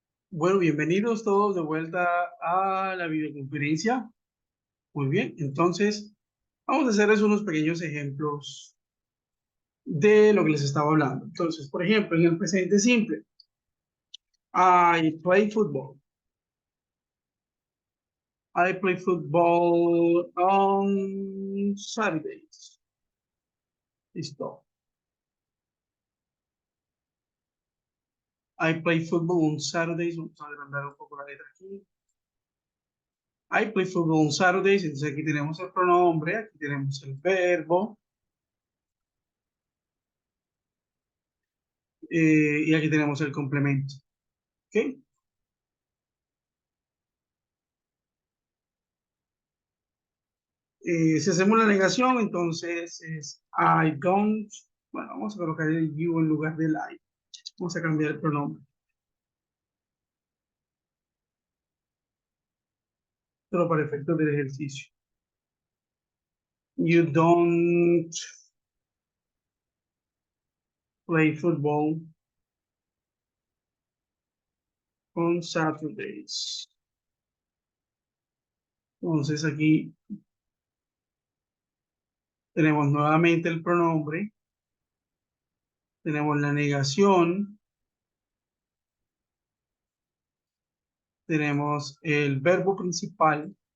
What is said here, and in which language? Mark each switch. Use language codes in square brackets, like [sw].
[es] Bueno, bienvenidos todos de vuelta a la videoconferencia. Muy bien, entonces vamos a hacerles unos pequeños ejemplos de lo que les estaba hablando. Entonces, por ejemplo, en el presente simple, [en] I play football. I play football on Saturdays. Listo. I play football on Saturdays. [es] Vamos a agrandar un poco la letra aquí. [en] I play football on Saturdays. [es] Entonces aquí tenemos el pronombre, aquí tenemos el verbo. Y aquí tenemos el complemento. ¿Ok? Si hacemos la negación, entonces es [en] I don't. [es] Bueno, vamos a colocar el you en lugar del I. Vamos a cambiar el pronombre. Pero para efectos del ejercicio. [en] You don't play football on Saturdays. [es] Entonces aquí tenemos nuevamente el pronombre. Tenemos la negación. Tenemos el verbo principal.